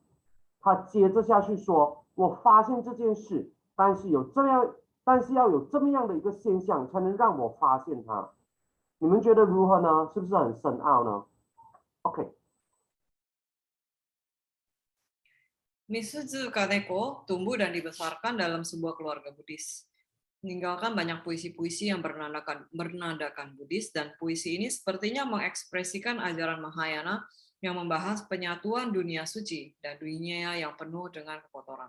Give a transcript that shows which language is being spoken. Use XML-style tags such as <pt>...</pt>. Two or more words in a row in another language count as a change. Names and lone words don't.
<zh>他接着下去说，我发现这件事，但是要有这么样的一个现象才能让我发现它。你们觉得如何呢？是不是很深奥呢？ OK。</zh> <id>Misuzu Kaneko tumbuh dan dibesarkan dalam sebuah keluarga Buddhis. Meninggalkan banyak puisi-puisi yang bernadakan Buddhis, dan puisi ini sepertinya mengekspresikan ajaran Mahayana yang membahas penyatuan dunia suci dan dunia yang penuh dengan kekotoran.</id>